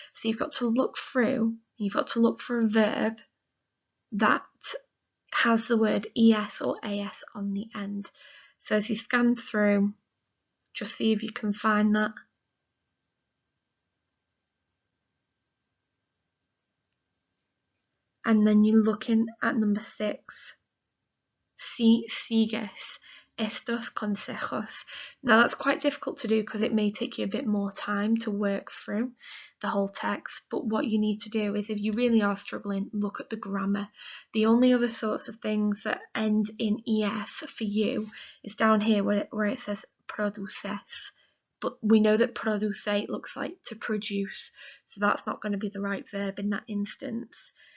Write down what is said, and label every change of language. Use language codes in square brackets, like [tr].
[en] So you've got to look through, you've got to look for a verb that has the word es or as on the end. So as you scan through, just see if you can find that. And then you're looking at number 6. [es] Si sigues estos consejos. [en] Now that's quite difficult to do because it may take you a bit more time to work through the whole text, but what you need to do is, if you really are struggling, look at the grammar. The only other sorts of things that end in es for you is down here where it says produces, but we know that produce looks like to produce, so that's not going to be the right verb in that instance.